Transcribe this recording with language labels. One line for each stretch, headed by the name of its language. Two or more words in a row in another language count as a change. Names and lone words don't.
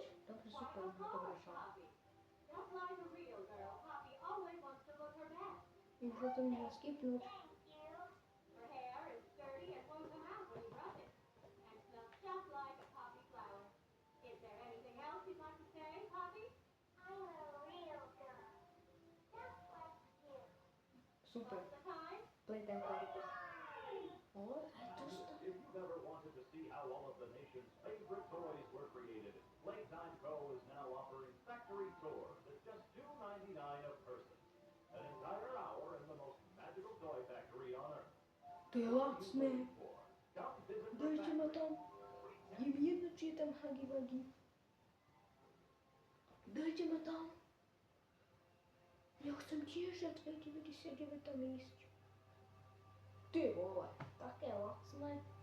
Slovak: Dobre, super, dobre, čo? Môžem to mi skipnúť. Super.
English: Playtime quality. Oh, If you've ever wanted to see how all of the nation's favorite toys were created, Playtime Co. is now offering factory tours at just $2.99 a person. An entire hour in the most magical toy factory on Earth.
Slovak: To je lacné. Dajte ma tam. Je mi jedno, či je tam Huggy Wuggy. Dajte ma tam. Ja chcem tiež za 2,99 tam ísť. Ty vole, také lacné.